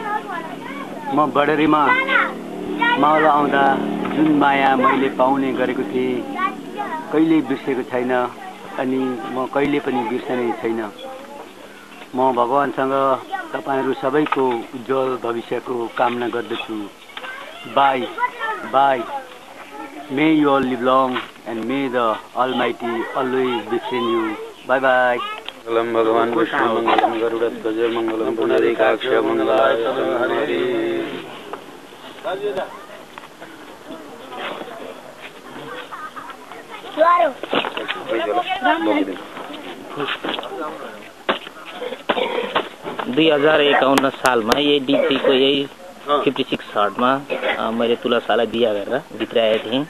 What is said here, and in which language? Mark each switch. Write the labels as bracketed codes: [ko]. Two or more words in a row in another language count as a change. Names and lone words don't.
[ne] म बडरीमा मावल आउँदा जुन माया मैले पाउने गरेको थिएँ कहिले बिर्सेको छैन अनि म कहिले पनि बिर्सने छैन। म भगवानसँग तपाईहरू सबैको उज्जवल भविष्यको कामना गर्दछु। [en] bye bye. May you all live long and may the Almighty always befriend you. Bye bye. [sa] मंगलम भगवान विष्णु मंगलम गरुड़ध्वज मंगलम पुनरीकाक्ष मंगलाय हरि। [ne] दुई 2051 सालमा यही D3 को यही 56 हटमा मैले तुलसालाई बिहा गरेर भित्राएको थिएँ।